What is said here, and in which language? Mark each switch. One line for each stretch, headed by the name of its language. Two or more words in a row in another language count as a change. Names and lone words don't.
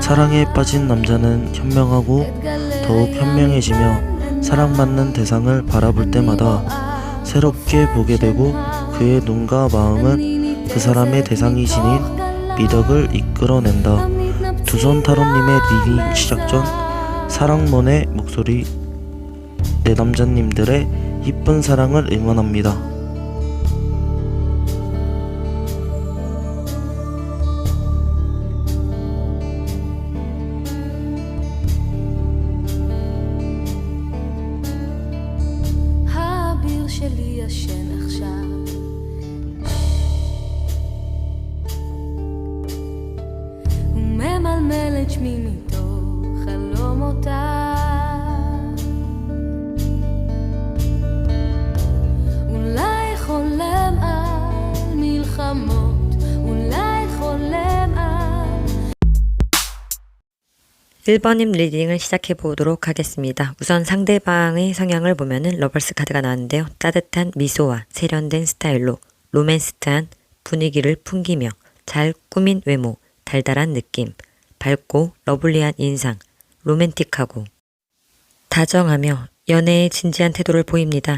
Korean: 사랑에 빠진 남자는 현명하고 더욱 현명해지며 사랑받는 대상을 바라볼 때마다 새롭게 보게 되고 그의 눈과 마음은 그 사람의 대상이 지닌 미덕을 이끌어낸다. 두손 타로님의 리딩 시작 전 사랑몬의 목소리 내 남자님들의 이쁜 사랑을 응원합니다.
Hebrew: שלי ישן עכשיו הוא ממלמל את שמי מתוך חלומותיו אולי חולם על מלחמות אולי חולם על
Korean: 1번님 리딩을 시작해 보도록 하겠습니다. 우선 상대방의 성향을 보면은 러버스 카드가 나왔는데요. 따뜻한 미소와 세련된 스타일로 로맨스트한 분위기를 풍기며 잘 꾸민 외모, 달달한 느낌, 밝고 러블리한 인상, 로맨틱하고 다정하며 연애에 진지한 태도를 보입니다.